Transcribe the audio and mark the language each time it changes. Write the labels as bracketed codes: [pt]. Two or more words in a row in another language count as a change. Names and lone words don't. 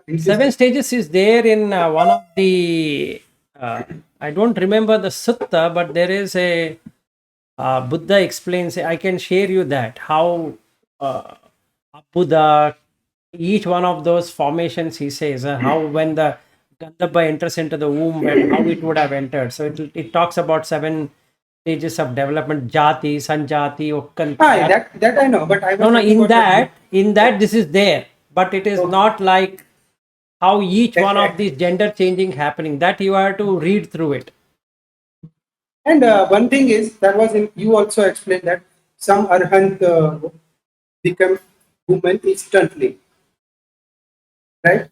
[en] 7 stages is there in one of the I don't remember the sutta, but there is a Buddha explains. I can share you that how Buddha, each one of those formations, he says how when the Gandhabba enters into the womb and how it would have entered. So it talks about 7 stages of development: [pi] jati, sanjati, ukkanti. [en] that I know, but I was No, talking about in that this is there, but it is not like how each one of these gender changing happening. That you have to read through it. And one thing is that was you also explained that some arhant become women instantly, right?